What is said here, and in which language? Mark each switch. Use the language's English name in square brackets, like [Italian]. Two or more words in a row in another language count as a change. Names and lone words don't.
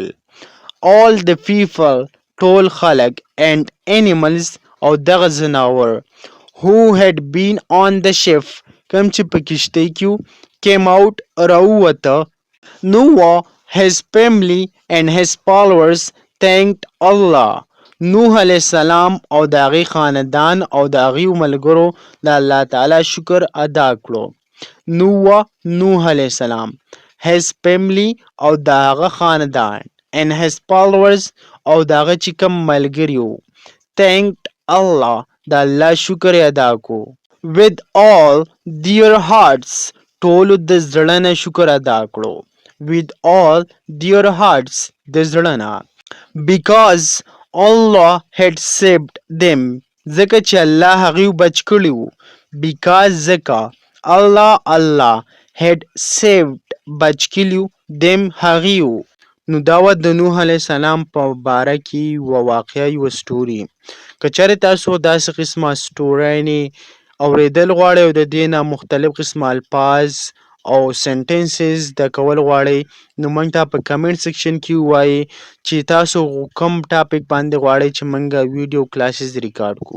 [English] All the people [Pashto] ټول خلک [English] and animals [Pashto] او دغه ځناور [English] who had been on the ship [Pashto] کم چې په کشتۍ کې [English] came out راووته. Noah, his family and his followers thanked Allah. [Pashto] نوح علیه السلام او د هغې خاندان او د هغې ملګرو د الله تعالی شکر ادا کړو. نوح علیه السلام [English] his family [Pashto] او د هغه خاندان [English] and his followers [Pashto] او د هغه چې کوم ملګري وو [English] thanked Allah [Pashto] د الله شکر ادا کو. [English] with all their hearts [Pashto] ټولو د زړه نه شکر ادا کړو. [English] with all their hearts [Pashto] د زړه نه. [English] because Allah had saved them [Pashto] ځکه چې الله هغوی بچ کړي وو. [English] because ځکه Allah had saved [Pashto] بچ کړي [English] them [Pashto] هغوی وو. نو دا وه د نوح علیه السلام په باره کې یوه واقعه یوه سټوري. که چېرې تاسو داسې قسمه سټوريانې اورېدل غواړئ او د دې نه مختلف قسمه الفاظ او سنټنسز زده کول غواړئ نو موږ ته په کمنټ سیکشن کې ووایئ چې تاسو کوم ټاپک باندې غواړئ چې موږ ویډیو کلاسز ریکارډ کړو.